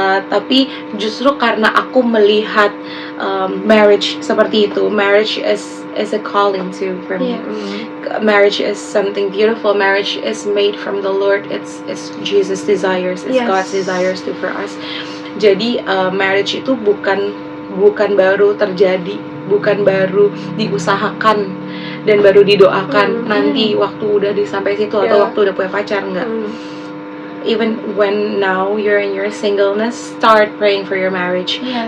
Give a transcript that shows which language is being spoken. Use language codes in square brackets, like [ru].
[id] Tapi justru karena aku melihat marriage seperti itu, [en] marriage is a calling too for me. Marriage is something beautiful. Marriage is made from the Lord. It's Jesus' desires. It's God's desires too for us. [id] Jadi marriage itu bukan baru terjadi, bukan baru diusahakan dan baru didoakan nanti waktu udah sampai situ atau waktu udah punya pacar, enggak. [en] Even when now you're in your singleness, start praying for your marriage.